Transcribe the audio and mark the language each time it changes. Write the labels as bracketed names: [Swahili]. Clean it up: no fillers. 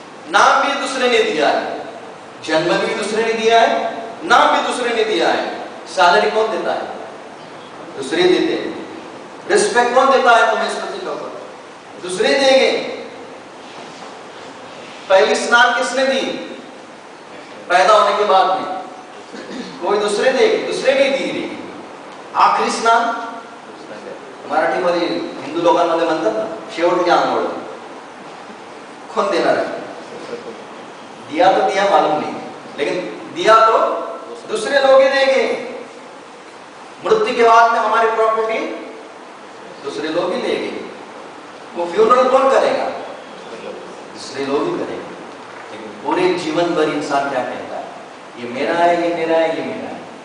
[Hindi] नाम भी दूसरे ने दिया है, जन्म भी दूसरे ने दिया है, नाम भी दूसरे ने दिया है। सैलरी कौन देता है? दूसरे देते हैं। रिस्पेक्ट कौन देता है तुम्हें इस पृथ्वी के ऊपर? दूसरे देंगे। पहली स्नान किसने दी? पैदा होने के बाद में कोई दूसरे नहीं दी रही। आखिरी स्नान [Marathi] मराठीमध्ये हिंदू लोकांमध्ये म्हणतात ना, शेवटची आंघोळ कौन देणार है? [Hindi] दिया तो दिया, मालूम नहीं, लेकिन दिया तो दूसरे लोग ही देंगे। मृत्यु के बाद में हमारी प्रॉपर्टी दूसरे लोग ही लेंगे। वो फ्यूनरल कौन करेगा? दूसरे लोग ही करेंगे। लेकिन पूरे जीवन भर इंसान क्या कहता है? ये मेरा है, ये मेरा है, ये मेरा है।